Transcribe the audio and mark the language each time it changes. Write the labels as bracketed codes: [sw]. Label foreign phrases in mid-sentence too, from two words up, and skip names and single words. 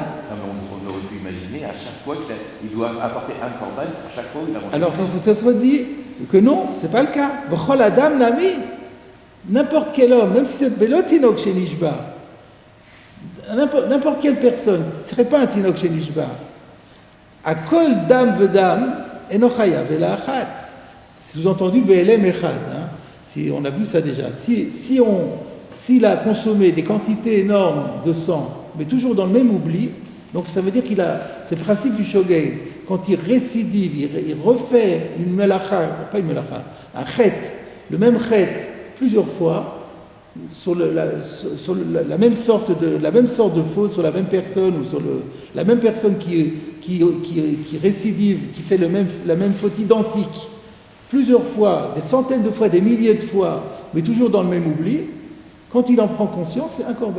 [fr] On aurait pu imaginer à chaque fois qu'il doit apporter un korban pour chaque fois où il a mangé. Alors ça se dit que non, c'est pas le cas. [he] וכל אדם נמי, [fr] n'importe quel homme, même si c'est belot [he] תינוק שנשבה, [fr] n'importe quelle personne, ce ne serait pas un [he] תינוק שנשבה. על כל דם ודם אינו חייב אלא אחת. [fr] Sous-entendu [he] בהעלם אחד. [fr] Si on a vu ça déjà. S'il a consommé des quantités énormes de sang, mais toujours dans le même oubli, donc ça veut dire c'est le principe du shogeg. Quand il récidive, il refait une melacha, pas une melacha, un chet, le même chet plusieurs fois, sur la même sorte de faute, sur la même personne, ou sur la même personne qui récidive, qui fait la même faute identique, plusieurs fois, des centaines de fois, des milliers de fois, mais toujours dans le même oubli, quand il en prend conscience, c'est un korban.